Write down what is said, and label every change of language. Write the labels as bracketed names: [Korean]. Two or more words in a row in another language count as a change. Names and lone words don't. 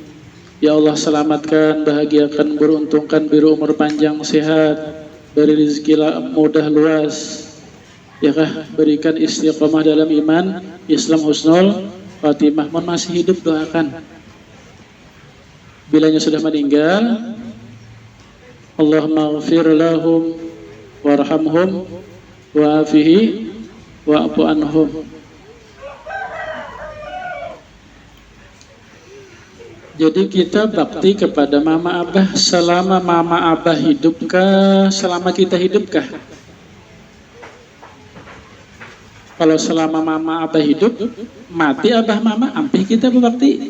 [Banjar] Ya Allah, selamatkan, bahagiakan, beruntungkan, beri umur panjang, sehat. beri rezeki mudah luas, ya kah, berikan istiqomah dalam iman Islam, [Arabic] حسن الخاتمة. [Banjar] Mohon masih hidup, doakan. Bilanya sudah meninggal, [Arabic] اللهم اغفر لهم وارحمهم وعافه واعف عنهم. [Banjar] Jadi kita bakti kepada mama abah selama mama abah hidupkah, selama kita hidupkah? Kalau selama mama abah hidup, mati abah mama, ampih kita berbakti.